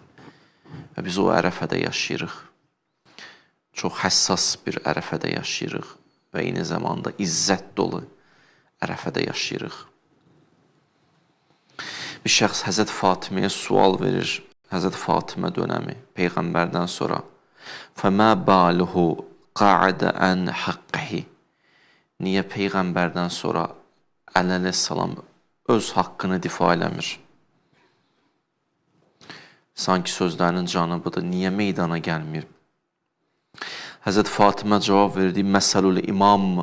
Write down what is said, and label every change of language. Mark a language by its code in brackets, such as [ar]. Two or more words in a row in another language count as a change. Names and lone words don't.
[az] Və biz o ərəfədə yaşayırıq. Çox həssas bir ərəfədə yaşayırıq və eyni zamanda izzət dolu ərəfədə yaşayırıq. Bir şəxs Həzrət Fatiməyə sual verir. Həzrət Fatimə dönəmi, Peyğəmbərdən sonra. [ar] فَمَا بَالُهُ قَعَدَ عَنْ حَقِّهِ [az] Niyə Peyğəmbərdən sonra əleyhissalam öz haqqını difa eləmir? Sanki sözlərinin canıbıdır. Niyə meydana gəlmir? Həzrət Fatimə cavab verdi, [ar] مثل الإمام.